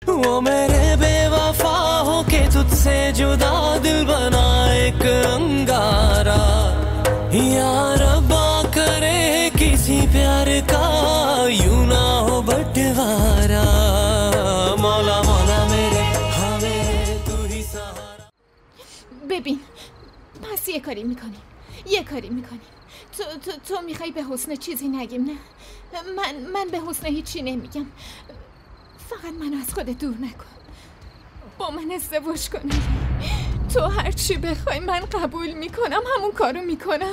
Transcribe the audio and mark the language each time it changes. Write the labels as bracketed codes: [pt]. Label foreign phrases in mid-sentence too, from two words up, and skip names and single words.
[hi] वो मेरे बेवफा हो के तुझसे जुदा दिल बना एक अंगारा या रब्बा करे किसी प्यार का यूं ना हो बंटवारा मौला मौला मेरे हमें तू ही सहारा [fa] ببین پس یه کاری میکنیم تو میخوای به حسن چیزی نگیم نه؟ من به حسن هیچی نمیگم، فقط منو از خودت دور نکن، با من ازدواج کن. تو هر چی بخوای من قبول میکنم، همون کارو میکنم.